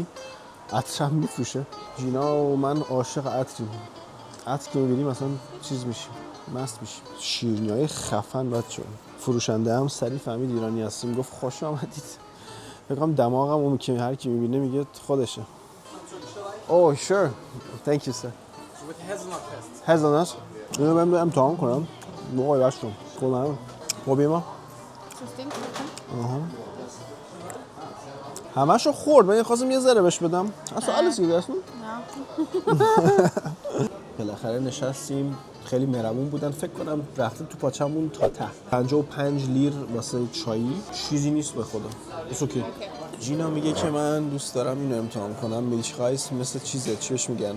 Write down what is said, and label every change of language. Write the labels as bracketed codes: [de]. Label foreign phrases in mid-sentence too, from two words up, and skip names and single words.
[fa] عطرم میفروشه. جینا و من عاشق عطریم. عطر که ببینیم مثلا چیز میشیم، مست میشیم. شیرینی‌های خفن بچه‌ها. فروشنده هم سریع فهمید ایرانی هستیم، گفت خوش آمدید. فکر کنم دماغم اون که هر کی میبینه میگه خودشه. [en] Oh sure. Thank you sir. With hazelnut test. Hazelnut. [fa] اینو من امتحان کنم. موقعی باشم. کنم. خوبیما؟ همشو خورد. من خواستم یه ذره بهش بدم. اصلا [de] alles gegessen? [fa] بالاخره نشستیم. خیلی مهربون بودن. فکر کنم رفتیم تو پاچمون تا ته. 55 لیر واسه چایی چیزی نیست به خدا. [en] It's okay. [fa] جینا میگه که من دوست دارم اینو امتحان کنم. میلچ رایس مثل چیزه، چی بهش میگن؟